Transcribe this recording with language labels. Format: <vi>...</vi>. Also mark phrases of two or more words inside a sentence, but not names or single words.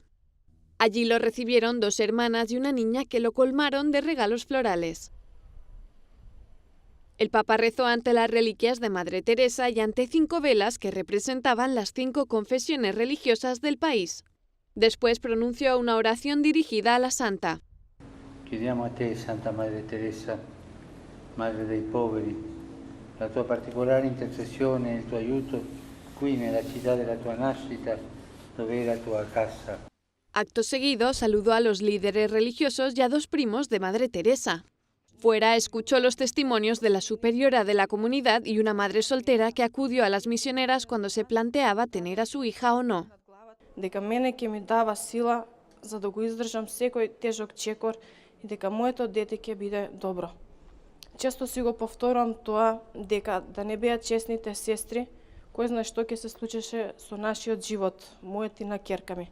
<es>Allí lo recibieron 2 hermanas y una niña que lo colmaron de regalos florales. El Papa rezó ante las reliquias de Madre Teresa y ante 5 velas que representaban las 5 confesiones religiosas del país. Después pronunció una oración dirigida a la santa.</es> <it>Chiediamo a te, Santa Madre Teresa, Madre dei poveri, la tua particolare intercessione e il tuo aiuto qui nella città della tua nascita, dove era tua casa.</it> <es>Acto seguido, saludó a los líderes religiosos y a 2 primos de Madre Teresa. Fuera, escuchó los testimonios de la superiora de la comunidad y una madre soltera que acudió a las misioneras cuando se planteaba tener a su hija o no.</es> <mk>Дека мене ќе ми дава сила за да го издржам секој тежок чекор и дека моето дете ќе биде добро. Често си го повторувам тоа дека да не беа честните сестри, кој знае што ќе се случеше со нашиот живот, мојот и на ќерка ми.</mk>